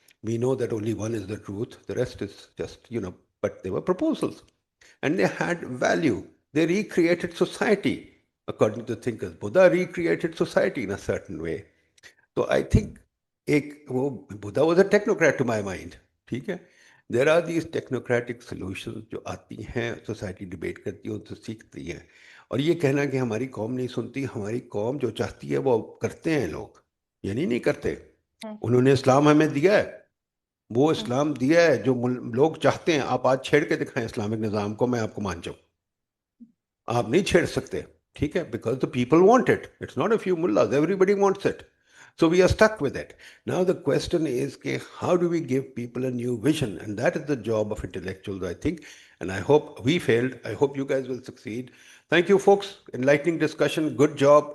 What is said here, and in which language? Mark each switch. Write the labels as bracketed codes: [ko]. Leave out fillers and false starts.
[en] We know that only one is the truth. The rest is just, but they were proposals. And they had value. They recreated society, according to the thinkers. Buddha recreated society in a certain way. So I think Buddha was a technocrat to my mind. [hi] ठीक है? [en] There are these technocratic solutions [hi] जो आती हैं, society debate करती है, उनसे सीखती है। और ये कहना कि हमारी कौम नहीं सुनती, हमारी कौम जो चाहती है वो करते हैं लोग, यानी नहीं करते। उन्होंने इस्लाम हमें दिया है, वो इस्लाम दिया है जो लोग चाहते हैं। आप आज छेड़ के दिखाएं इस्लामिक निज़ाम को, मैं आपको मान जाऊँ। आप नहीं छेड़ सकते, ठीक है? [en] Because the people want it. It's not a few mullahs, everybody wants it. So we are stuck with it. Now the question is, how do we give people a new vision? And that is the job of intellectuals, I think. And I hope we failed. I hope you guys will succeed. Thank you, folks. Enlightening discussion. Good job.